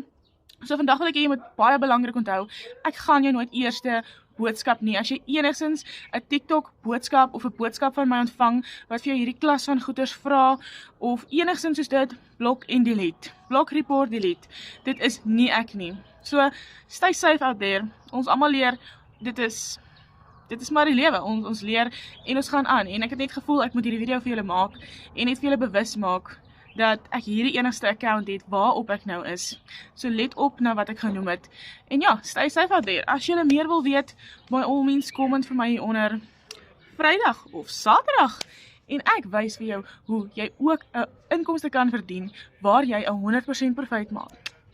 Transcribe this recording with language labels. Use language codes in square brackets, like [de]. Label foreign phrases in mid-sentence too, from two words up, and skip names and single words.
[af] So vandag wil ek hê jy moet baie belangrik onthou, ek gaan jou nooit eerste boodskap nie. As jy enigstens 'n TikTok boodskap of 'n boodskap van my ontvang wat vir jou hierdie klas van goeders vra of enigstens soos dit, blok en delete. Blok, report, delete. Dit is nie ek nie. [en] So stay safe out there. [af] Ons almal leer, dit is maar die lewe. Ons leer en ons gaan aan. En ek het net gevoel ek moet hierdie video vir julle maak en net vir julle bewus maak dat ek hierdie enigste account het waarop ek nou is. So let op na wat ek genoem het. En ja, [en] stay safe out there. [af] As julle meer wil weet, [en] by all means [af] comment vir my onder Vrydag of Saterdag. En ek wys vir jou hoe jy ook 'n inkomste kan verdien waar jy 100% profit maak.